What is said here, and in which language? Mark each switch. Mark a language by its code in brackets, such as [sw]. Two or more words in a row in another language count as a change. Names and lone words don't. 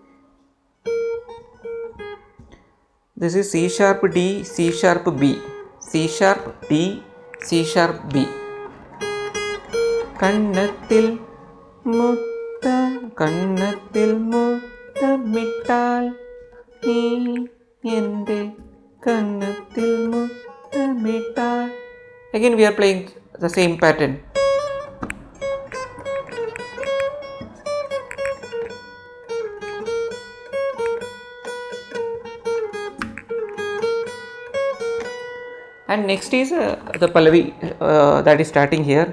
[en] This is C sharp, D, C sharp, B. C sharp, D, C sharp, B. Kannathil Muttamittal ni ende. Kannathil Muttamittal. Again we are playing the same pattern. And next is the Pallavi that is starting here.